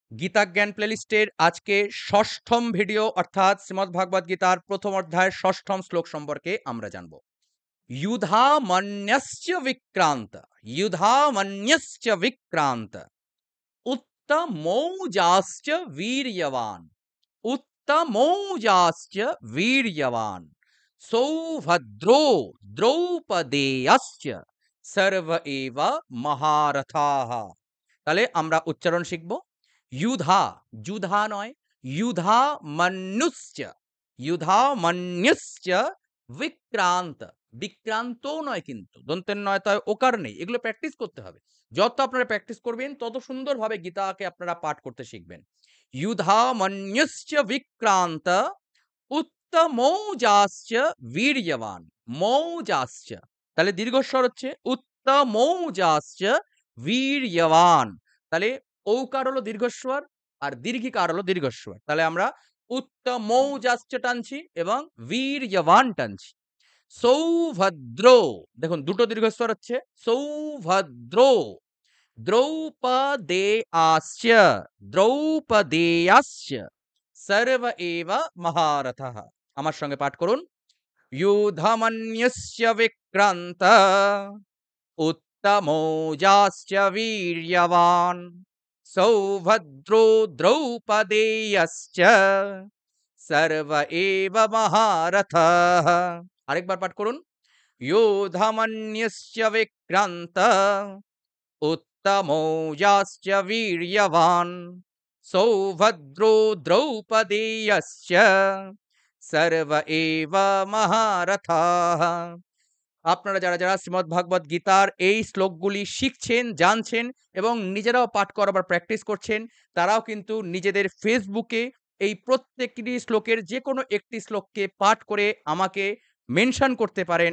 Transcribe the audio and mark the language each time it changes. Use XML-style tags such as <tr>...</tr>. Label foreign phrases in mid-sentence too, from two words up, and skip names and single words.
<bn>গীতা জ্ঞান প্লেলিস্টের আজকে ষষ্ঠম ভিডিও অর্থাৎ শ্রীমদ্ ভাগবত গীতার প্রথম অধ্যায়ের ষষ্ঠম শ্লোক সম্পর্কে আমরা জানব।</bn> <sa>युधामन्यश्च विक्रांत युधामन्यश्च विक्रांत उत्तमौजाश्च वीर्यवान उत्तमौजाश्च वीर्यवान सौभद्रो দ্রৌপদেয়শ্চ सर्व एव महारथाः।</sa> <bn>তাহলে আমরা উচ্চারণ শিখব।</bn> <sa>युधा जुधा</sa> <bn>নয়,</bn> <sa>युधा मन्युश्च युधा मन्युश्च विक्रांत</sa> <bn>বিক্রান্ত নয়, কিন্তু দন্তের নয় তয় ওকার নেই। এগুলো প্র্যাকটিস করতে হবে। যত আপনারা প্র্যাকটিস করবেন তত সুন্দরভাবে গীতাকে আপনারা পাঠ করতে শিখবেন।</bn> <sa>युधा मन्युश्च विक्रांत उत्तमौजाश्च वीर्यवान মৌজাশ্চ,</sa> <bn>তাহলে দীর্ঘস্বর হচ্ছে</bn> <sa>उत्तमौजाश्च वीर्यवान।</sa> <bn>তাহলে ঔকার হলো দীর্ঘস্বর আর দীর্ঘিকার হলো দীর্ঘস্বর। তাহলে আমরা उत्तमौजाश्च টানছি এবং वीर्यवान টানছি। সৌভদ্র, দেখুন দুটো দীর্ঘস্বর হচ্ছে সৌভদ্র।</bn> <sa>দ্রৌপদেয়াশ্চ দ্রৌপদেয়াশ্চ सर्व एव महारथः।</sa> <bn>আমার সঙ্গে পাঠ করুন।</bn> <sa>युधमन्यश्च विक्रान्त उत्तमौजाश्च वीर्यवान सौभद्रो द्रौपदेयश्च सर्व एव महारथः।</sa> <bn>আরেকবার পাঠ করুন।</bn> <sa>योधमन्यश्च विक्रान्त उत्तमौजाश्च वीर्यवान सौभद्रो द्रौपदेयश्च सर्व एव महारथाः।</sa> <bn>আপনারা যারা যারা শ্রীমদ্ ভাগবত গীতার এই শ্লোকগুলি শিখছেন, জানছেন এবং নিজেরাও পাঠ করাবার প্র্যাকটিস করছেন, তারাও কিন্তু নিজেদের ফেসবুকে এই প্রত্যেকটি শ্লোকের যে কোনো একটি শ্লোককে পাঠ করে আমাকে মেনশন করতে পারেন।</bn>